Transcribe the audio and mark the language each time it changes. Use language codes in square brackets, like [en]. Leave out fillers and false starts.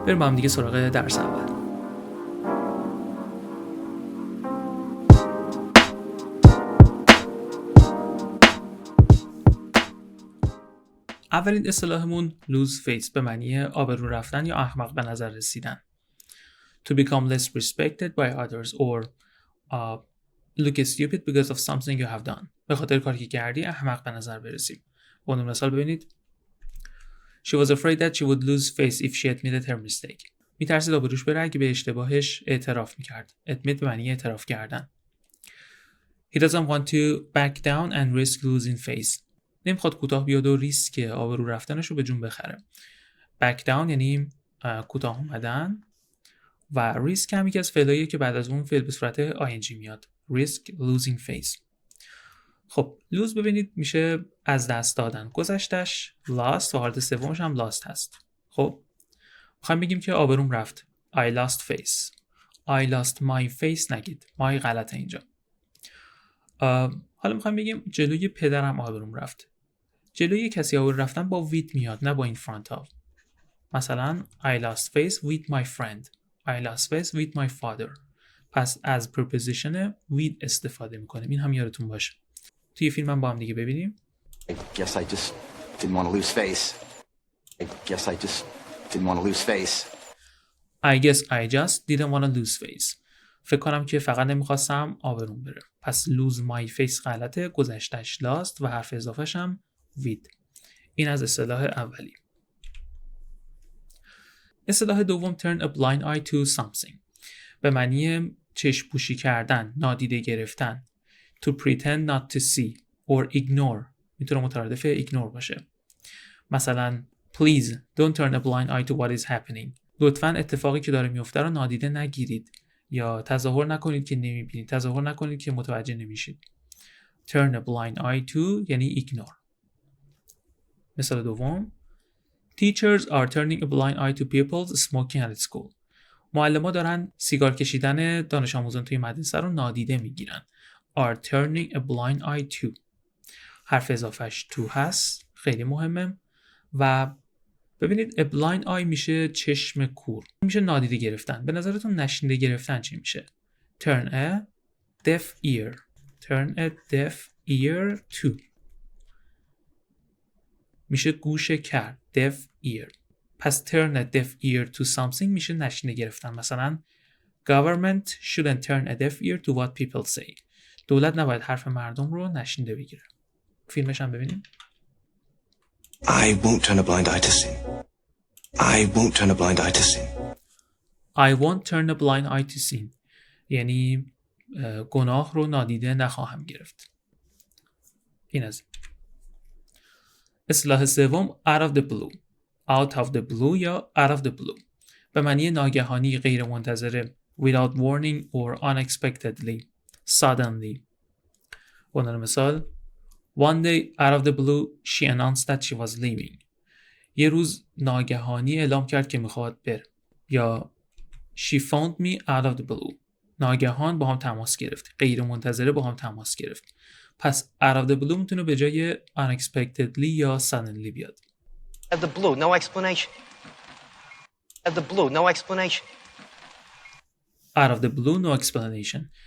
[fa] بریم با هم دیگه سراغ درس اول. اولین اصطلاحمون lose face به معنی آبرو رفتن یا احمق به نظر رسیدن. [en] To become less respected by others or look stupid because of something you have done. [fa] به خاطر کاری که کردی احمق به نظر برسی. به عنوان مثال ببینید. [en] She was afraid that she would lose face if she admitted her mistake. [fa] میترسید آبروش بره اگه به اشتباهش اعتراف میکرد. admit به معنی اعتراف کردن. [en] He doesn't want to back down and risk losing face. [fa] نمیخواد کوتاه بیاد و ریسک آبرو رفتنش رو به جون بخره. back down یعنی کوتاه اومدن و ریسک هم یکی از فعلاییه که بعد از اون فعل به صورت ing میاد. [en] risk losing face. [fa] خب lose ببینید میشه از دست دادن. گذشتش lost و حالت سومش هم lost هست. خب میخوایم بگیم که آبروم رفت. [en] I lost face. I lost my face [fa] نگید. my غلطه اینجا. حالا میخوایم بگیم جلوی پدرم آبروم رفت. جلوی کسی آبرو رفتن با with میاد، نه با این front of. [en] مثلا I lost face with my friend. I lost face with my father. [fa] پس از preposition with استفاده میکنیم. این هم یادتون باشه. توی فیلم هم با هم دیگه ببینیم. [en] I guess I just didn't want to lose face. I guess I just didn't want to lose face. I guess I just didn't want to lose face. [fa] فکر کنم که فقط نمیخواستم آبروم بره. پس lose my face غلطه، گذشتش lost و حرف اضافهش هم with. این از اصطلاح اولی. اصطلاح دوم turn a blind eye to something به معنی چشم پوشی کردن، نادیده گرفتن. [en] To pretend not to see or ignore [fa] میتونه مترادف ignore باشه. [en] مثلا please don't turn a blind eye to what is happening. [fa] لطفاً اتفاقی که داره میفته رو نادیده نگیرید یا تظاهر نکنید که نمیبینید، تظاهر نکنید که متوجه نمیشید. [en] Turn a blind eye to [fa] یعنی [en] ignore. [fa] مثال دوم [en] Teachers are turning a blind eye to people smoking at school. [fa] معلم‌ها دارن سیگار کشیدن دانش آموزان توی مدرسه رو نادیده میگیرن. [en] Are turning a blind eye to. [fa] حرف اضافهش to هست، خیلی مهمه. و ببینید a blind eye میشه چشم کور. میشه نادیده گرفتن. به نظرتون نشنیده گرفتن چی میشه؟ Turn a deaf ear. [en] Turn a deaf ear to. [fa] میشه گوش کر. deaf ear. پس [en] turn a deaf ear to something [fa] میشه نشنیده گرفتن. مثلا [en] government shouldn't turn a deaf ear to what people say. [fa] دولت نباید حرف مردم رو نشنیده بگیره. فیلمش هم ببینیم. [en] I won't turn a blind eye to sin. I won't turn a blind eye to sin. I won't turn a blind eye to sin. [fa] یعنی گناه رو نادیده نخواهم گرفت. این از اصطلاح سوم out of the blue. [en] out of the blue [fa] یا [en] out of the blue [fa] به معنی ناگهانی، غیر منتظره. [en] without warning or unexpectedly. suddenly. [fa] به عنوان مثال [en] one day out of the blue she announced that she was leaving. [fa] یه روز ناگهانی اعلام کرد که میخواد بره. یا [en] she phoned me out of the blue. [fa] ناگهان با هم تماس گرفت، غیر منتظره با هم تماس گرفت. پس out of the blue میتونه به جای unexpectedly یا suddenly بیاد. [en] Out of the blue, no explanation. Out of the blue, no explanation. out of the blue no explanation